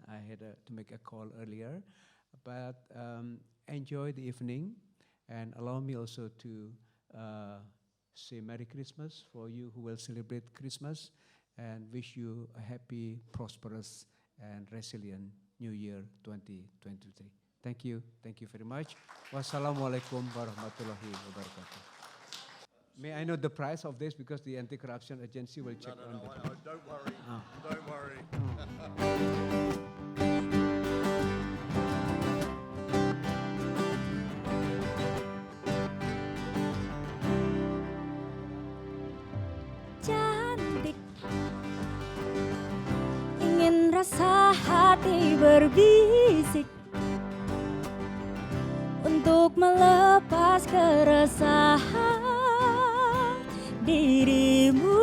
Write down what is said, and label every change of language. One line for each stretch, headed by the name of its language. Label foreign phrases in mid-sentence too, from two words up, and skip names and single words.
English: I had to make a call earlier, but enjoy the evening and allow me also to say Merry Christmas for you who will celebrate Christmas and wish you a happy, prosperous and resilient New Year 2023. Thank you very much.
Arabic: والسلام عليكم ورحمة الله وبركاته.
English: May I know the price of this because the anti-corruption agency will check on the... Don't worry, don't worry.
Indonesian: Cantik, ingin rasa hati berbisik untuk melepas keresahan dirimu.